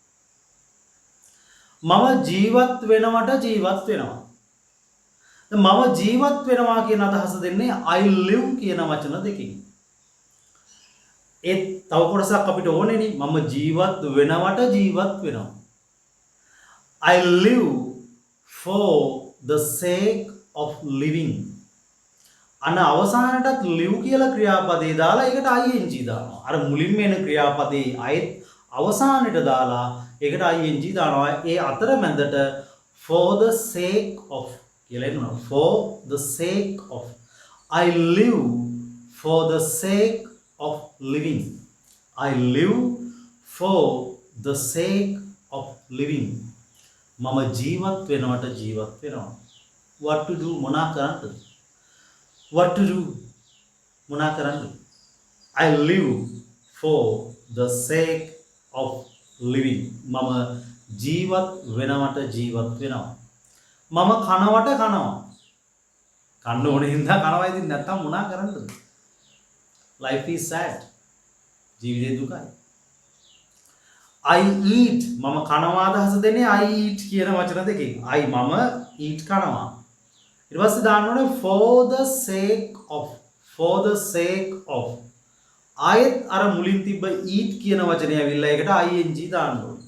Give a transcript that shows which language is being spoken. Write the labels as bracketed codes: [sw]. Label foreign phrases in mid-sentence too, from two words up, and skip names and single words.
[si] මම ජීවත් වෙනවට ජීවත් වෙනවා. මම ජීවත් වෙනවා කියන අදහස දෙන්නේ [en] I live [si] කියන වචන දෙකකින්. ඒ තව කොටසක් අපිට ඕනේනේ මම ජීවත් වෙනවට ජීවත් වෙනවා. [en] I live for the sake of living. [si] අන අවසානටත් live කියලා ක්‍රියාපදේ දාලා ඒකට ing දානවා. අර මුලින්ම එන ක්‍රියාපදේ අයත් අවසානට දාලා ඒකට ing දානවා. ඒ අතරමැදට [en] for the sake of [si] කියලා එනවා. [en] for the sake of. I live for the sake of living. I live for the sake of living. [si] මම ජීවත් වෙනවට ජීවත් වෙනවා. [en] what to do [si] මොනා කරන්නද? [en] what to do [si] මොනා කරන්නද? [en] I live for the sake of living. [si] මම ජීවත් වෙනවට ජීවත් වෙනවා. මම කනවට කනවා. කන්න ඕනේ හින්දා කනවා. ඉතින් නැත්තම් මොනා කරන්නද? [en] life is sad. [si] ජීවිතේ දුකයි. [en] I eat [si] මම කනවා අදහස දෙන්නේ [en] I eat [si] කියන වචන දෙකකින්. I මම eat කනවා. ඊට පස්සේ දාන්න ඕනේ [en] for the sake of. for the sake of. [si] ආයෙත් අර මුලින් තිබ්බ eat කියන වචනේ ඇවිල්ලා ඒකට ing දාන්න ඕනේ.